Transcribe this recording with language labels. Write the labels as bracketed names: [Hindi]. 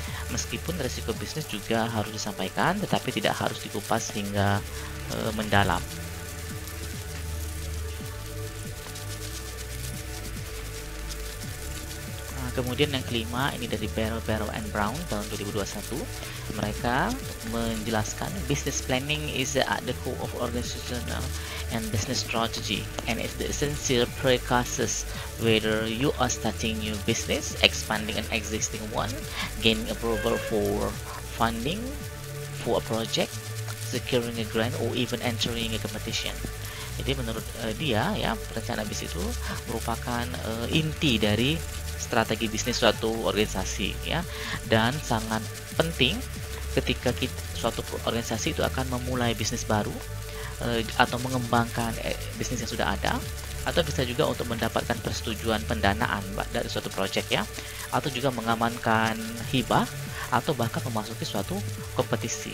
[Indonesian] Meskipun risiko bisnis juga harus disampaikan, tetapi tidak harus dikupas hingga mendalam. Kemudian yang kelima, ini dari Barrow and Brown tahun 2021. Mereka menjelaskan [English] business planning is at the core of organizational and business strategy, and it's the essential precursors whether you are starting new business, expanding an existing one, gaining approval for funding, for a project, securing a grant, or even entering a competition. [Indonesian] Jadi menurut dia ya, rencana bisnis itu merupakan inti dari strategi bisnis suatu organisasi ya, dan sangat penting ketika suatu organisasi itu akan memulai bisnis baru atau mengembangkan bisnis yang sudah ada, atau bisa juga untuk mendapatkan persetujuan pendanaan dari suatu proyek ya, atau juga mengamankan hibah, atau bahkan memasuki suatu kompetisi.